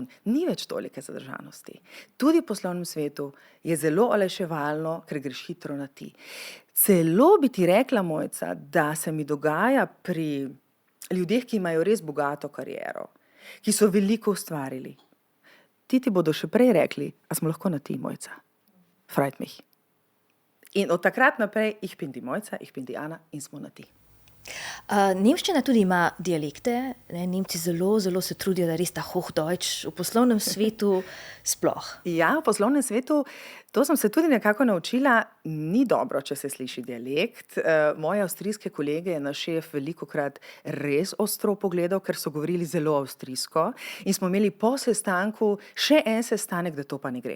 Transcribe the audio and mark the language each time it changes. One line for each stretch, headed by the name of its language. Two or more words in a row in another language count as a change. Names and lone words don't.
Slovenian: Ni več tolike zadržanosti. Tudi v poslovnem svetu je zelo olajševalno, ker greš hitro na ti. Celo bi ti rekla, Mojca, da se mi dogaja pri ljudeh, ki imajo res bogato kariero, ki so veliko ustvarili. Ti bodo še prej rekli, a smo lahko na ti, Mojca.
German: Freut mich.
Slovenian: In od takrat naprej,
German: ich bin die Mojca, ich bin die Ana
Slovenian: in smo na ti. Nemščina tudi ima dialekte. Nemci zelo, zelo se trudijo, da je res ta Hochdeutsch v poslovnem svetu sploh. Ja, v poslovnem svetu, to sem se tudi nekako naučila, ni dobro, če se sliši dialekt. Moje avstrijske kolege je naš šef velikokrat res ostro pogledal, ker so govorili zelo avstrijsko in smo imeli po sestanku še en sestanek, da to pa ne gre.